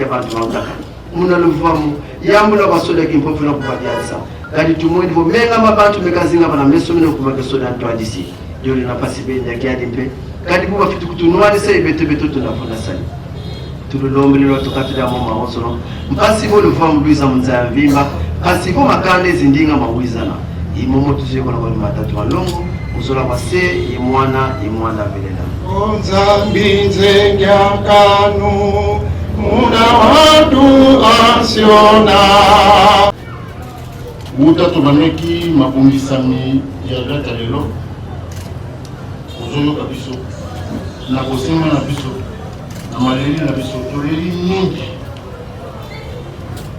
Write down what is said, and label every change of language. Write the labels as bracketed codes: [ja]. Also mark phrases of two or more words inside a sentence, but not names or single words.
[kg] bantu bankaka muna lufamu yambula basoda kimpofela kubadiasa kadi tumoni vo menga mabantu mekazinga bana mesomino kubake soda ntwadisi yoli na pasi benya kiadi mpe kadi kuba fitu kutunwani sai beto tunafuna sani tululombe lilo tukatira mu mahosono mpasi bo lufamu luiza munza mvimba pasi bo makande zindinga mawizana imomo tuzeko na matatu malongo uzola base imwana velela Nzambi nzengyakanu muna watu asiona [ln] muta tubaneki mabongisami ya data lelo ozoyoka biso na kosenga na biso na maleli na biso toleli mingi